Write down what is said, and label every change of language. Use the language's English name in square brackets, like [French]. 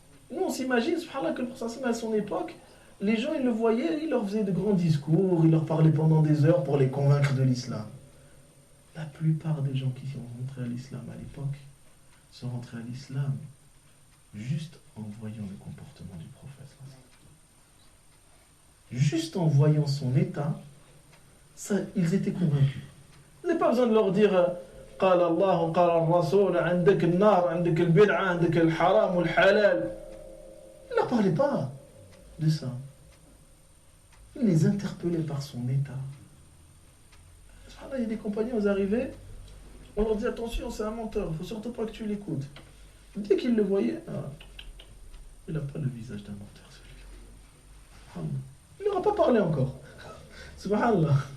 [French] Nous, on s'imagine, subhanallah, que le prophète à son époque, les gens, ils le voyaient, il leur faisait de grands discours, il leur parlait pendant des heures pour les convaincre de l'islam. La plupart des gens qui sont rentrés à l'islam à l'époque sont rentrés à l'islam juste en voyant le comportement du prophète. Juste en voyant son état, ça, ils étaient convaincus. Vous n'avez pas besoin de leur dire [Arabic] قال الله قال الرسول عندك النار عندك البدعة عندك الحرام والحلال. [French] Il ne leur parlait pas de ça. Il les interpellait par son état. Il y a des compagnons, ils arrivaient, on leur dit attention, c'est un menteur, il ne faut surtout pas que tu l'écoutes. Dès qu'ils le voyaient, il n'a pas le visage d'un menteur, celui-là. Il n'aura pas parlé encore. Subhanallah.